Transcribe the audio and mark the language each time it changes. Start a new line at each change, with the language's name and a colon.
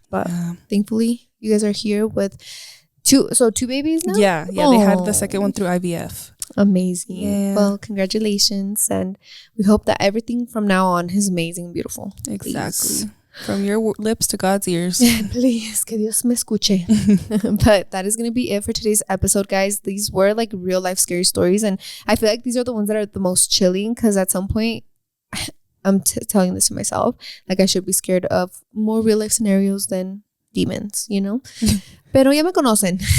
English: But thankfully you guys are here with two babies now? Yeah. They had the second one through IVF. Amazing. Yeah. Well, congratulations. And we hope that everything from now on is amazing and beautiful. Exactly. From your lips to God's ears. Please,
Spanish: que Dios me escuche.
English: But that is going to be it for today's episode, guys. These were like real life scary stories. And I feel like these are the ones that are the most chilling because at some point, I'm telling this to myself, like I should be scared of more real life scenarios than demons, you know?
Spanish: Pero ya me conocen.